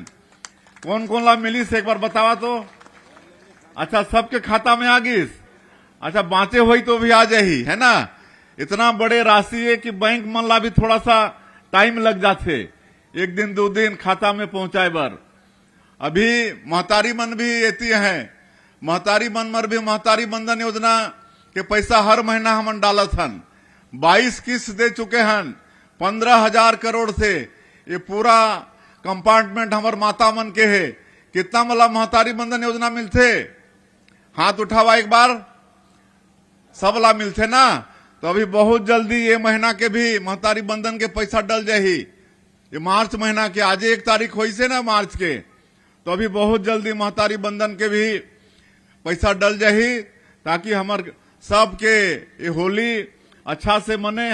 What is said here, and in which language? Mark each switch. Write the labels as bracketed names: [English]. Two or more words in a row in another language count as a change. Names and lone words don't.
[Chhattisgarhi] कौन कौन ला मिली से एक बार बतावा तो। अच्छा, सबके खाता में आ गई। अच्छा, बाँचे हुई तो भी आ जाही, है ना। इतना बड़े राशि है कि बैंक मन ला भी थोड़ा सा टाइम लग जाते, 1 दिन 2 दिन खाता में पहुंचाए बर। अभी महतारी मन भी एती है, महतारी मन मर भी महतारी बंधन योजना के पैसा हर महीना हमन डालत हन। 22 किस्त दे चुके हन 15,000 करोड़ से। ये पूरा कंपार्टमेंट हमार माता मन के है। कितना मला महतारी बंधन योजना मिलते? हाथ उठावा एक बार। सब ला मिलते ना। तो अभी बहुत जल्दी ये महीना के भी महतारी बंधन के पैसा डल जाही। ये मार्च महीना के आज 1 तारीख हुई से ना मार्च के। तो अभी बहुत जल्दी महतारी बंधन के भी पैसा डल जाही, ताकि हमार सबके ये होली अच्छा से मने।